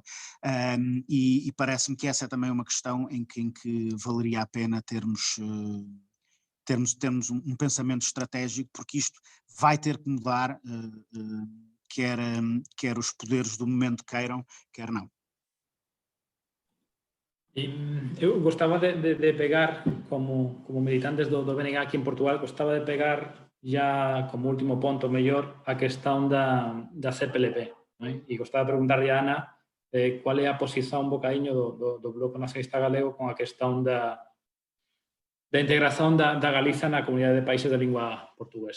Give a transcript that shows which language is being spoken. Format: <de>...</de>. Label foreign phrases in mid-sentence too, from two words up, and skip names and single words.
<pt>E parece-me que essa é também uma questão em que valeria a pena termos um pensamento estratégico, porque isto vai ter que mudar, quer os poderes do momento queiram, quer não.</pt> <gl>Eu gostaba de pegar, como militantes do BNG aquí en Portugal, gostaba de pegar ya como último ponto mellor a questão da CPLP, non? E gostaba de preguntarlle a Ana cual é a posición un bocadiño do Bloco Nacionalista Galego con a questão da integración da Galiza na comunidade de países de lingua portuguesa.</gl>